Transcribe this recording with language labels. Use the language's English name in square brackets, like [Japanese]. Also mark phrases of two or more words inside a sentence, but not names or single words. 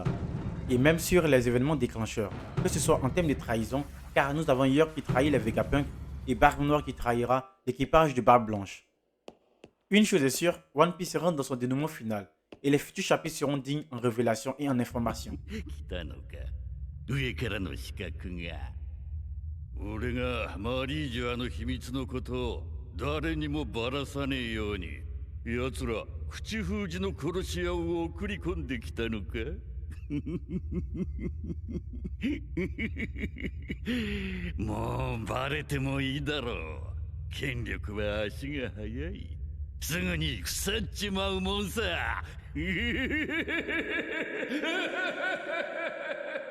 [French] Et même sur les événements déclencheurs, que ce soit en termes de trahison, car nous avons York qui trahit les Vegapunk et Barbe Noire qui trahira l'équipage de Barbe Blanche. Une chose est sûre, One Piece rentre dans son dénouement final, et les futurs chapitres seront dignes en révélation et en information. [Japanese] 来たのか上からの刺客が俺がマリージュアの秘密のことを誰にもばらさねえように奴ら口封じの殺し屋を送り込んできたのかもうバレてもいいだろう権力は足が速いすぐに腐っちまうもんさ